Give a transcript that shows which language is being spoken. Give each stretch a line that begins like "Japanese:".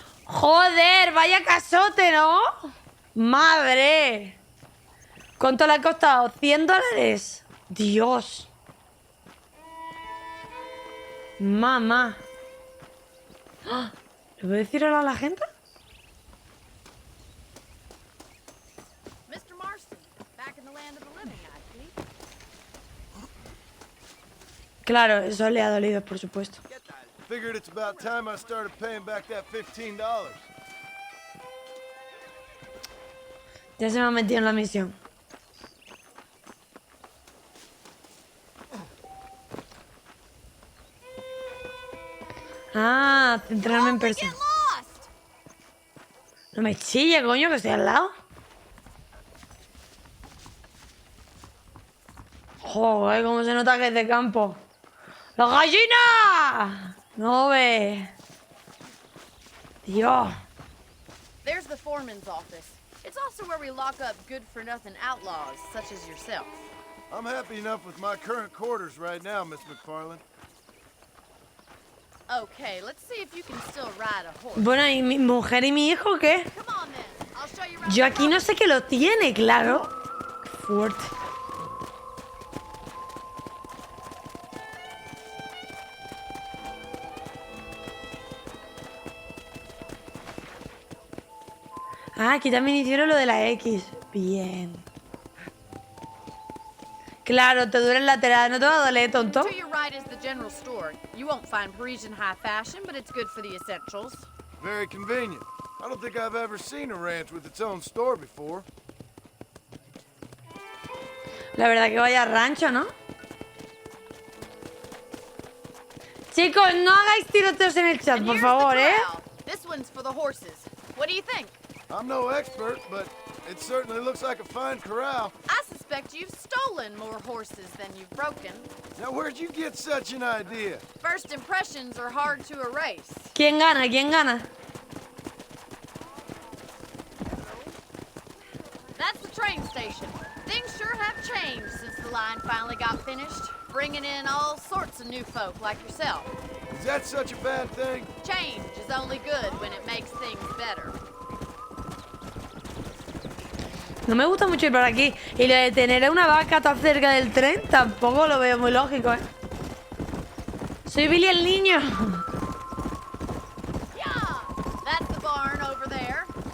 Spanish: ¡Joder! ¡Vaya casote!, ¿no? ¡Madre! ¿Cuánto le ha costado? $100. ¡Dios! ¡Mamá! ¡Ah! ¿Le voy a decir hola a la gente?
English: Mr. Marston, back in the land of the living, I see.
Spanish: Claro, eso le ha dolido, por supuesto.
English: Figured it's about time I started paying back that $15.
Spanish: Ya se me ha metido en la misión. Ah, centrarme en persona. No me chille, coño, que estoy al lado. Joder, cómo se nota que es de campo. ¡La gallina! No ve. Dios.
English: There's the foreman's office. It's also where we lock up good-for-nothing outlaws, such as yourself. I'm happy enough with my current quarters right now, Miss McFarlane. Okay, let's see if you can still ride a horse.
Spanish: Bueno, ¿y mi mujer y mi hijo qué?
English: Come on then. I'll show you around.
Spanish: Yo aquí no sé que lo tiene, claro. Qué fuerte. Ah, aquí también hicieron lo de la X. Bien. Claro, te duele el lateral, no te va a doler, tonto.
English: To your right is the general store. You won't find Parisian high fashion, but it's good for the essentials. Very convenient. I don't think I've ever seen a ranch with its own store before.
Spanish: La verdad que vaya rancho, ¿no? Chicos, no hagáis tiroteos en el chat, por favor, ¿eh?
English: This one's for the horses. What do you think? I'm no expert, but it certainly looks like a fine corral. I suspect you've stolen more horses than you've broken. Now, where'd you get such an idea? First impressions are hard to erase.
Spanish: ¿Quién gana? ¿Quién gana?
English: That's the train station. Things sure have changed since the line finally got finished, bringing in all sorts of new folk like yourself. Is that such a bad thing? Change is only good when it makes things better.
Spanish: No me gusta mucho ir por aquí. Y lo de tener a una vaca tan cerca del tren tampoco lo veo muy lógico, ¿eh? Soy Billy el niño.
English: Yeah, that's the barn over there.